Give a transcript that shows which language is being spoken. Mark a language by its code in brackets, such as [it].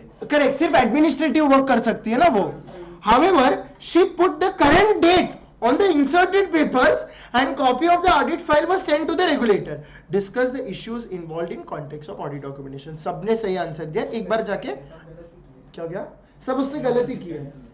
[hi] Correct, सिर्फ administrative work कर सकती है ना वो. [en] However, she put the current date on the inserted papers and copy of the audit file was sent to the regulator. Discuss the issues involved in context of audit documentation. [hi] सबने सही answer दिया. एक बार जाके क्या हो गया, सब उसने गलती की है.